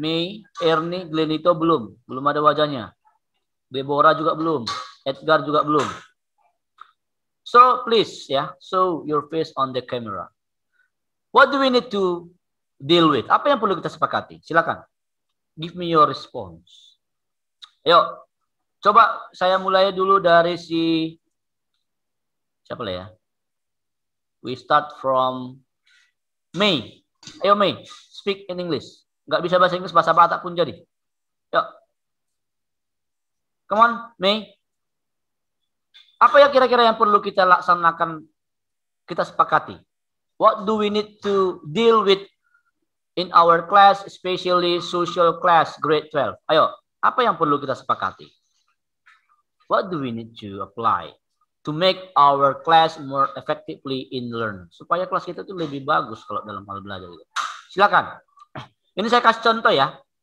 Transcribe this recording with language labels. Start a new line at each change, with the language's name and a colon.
Indonesian: Mei, Ernie, Glenito belum. Belum ada wajahnya. Deborah juga belum. Edgar juga belum.
English: So please show your face on the camera. What do we need to deal with?
Indonesian: Apa yang perlu kita sepakati? Silakan.
English: Give me your response.
Indonesian: Ayo, coba saya mulai dulu dari siapa lah ya?
English: We start from May. Ayo May, speak in English.
Indonesian: Nggak bisa bahasa Inggris, bahasa Batak pun jadi. Yuk.
English: Come on, May.
Indonesian: Apa ya kira-kira yang perlu kita laksanakan, kita sepakati?
English: What do we need to deal with in our class, especially social class, grade 12?
Indonesian: Ayo, apa yang perlu kita sepakati?
English: What do we need to apply to make our class more effectively in learn?
Indonesian: Supaya kelas kita itu lebih bagus kalau dalam hal belajar. Silakan. Ini saya kasih contoh ya.